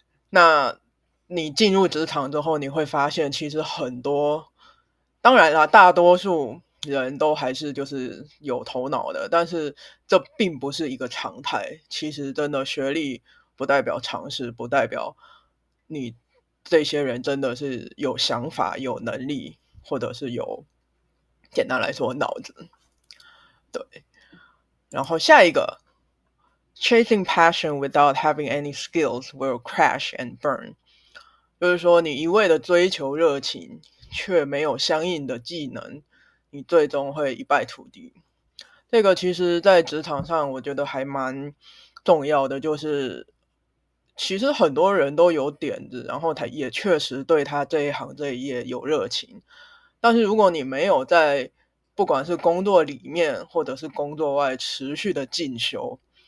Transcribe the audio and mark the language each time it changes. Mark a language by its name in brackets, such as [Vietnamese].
[Chinese] 那你进入职场之后，你会发现其实很多，当然啦，大多数人都还是就是有头脑的，但是这并不是一个常态。其实真的学历不代表常识，不代表你这些人真的是有想法、有能力，或者是有简单来说脑子。对，然后下一个 [English] chasing passion without having any skills will crash and burn。 [Chinese] 就是说，你一味的追求热情，却没有相应的技能，你最终会一败涂地。这个其实在职场上，我觉得还蛮重要的，就是其实很多人都有点子，然后他也确实对他这一行这一业有热情，但是如果你没有在不管是工作里面或者是工作外持续的进修，